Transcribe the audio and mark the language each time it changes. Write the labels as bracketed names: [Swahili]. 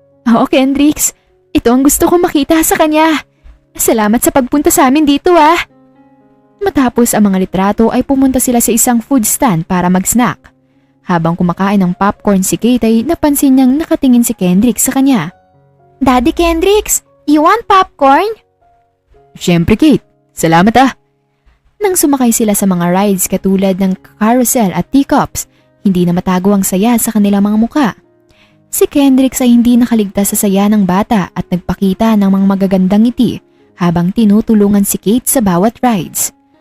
[Filipino] Oo Kendricks, ito ang gusto kong makita sa kanya. Salamat sa pagpunta sa amin dito ah. Matapos ang mga litrato ay pumunta sila sa isang food stand para mag-snack. Habang kumakain ng popcorn si Kate ay napansin niyang nakatingin si Kendricks sa kanya. [English] Daddy Kendricks, you want popcorn? [Filipino] Siyempre Kate, salamat ah. Nang sumakay sila sa mga rides katulad ng carousel at teacups, hindi na matago ang saya sa kanilang mga muka. Si Kendricks ay hindi nakaligtas sa saya ng bata at nagpakita ng mga magagandang ngiti habang tinutulungan si Kate sa bawat rides.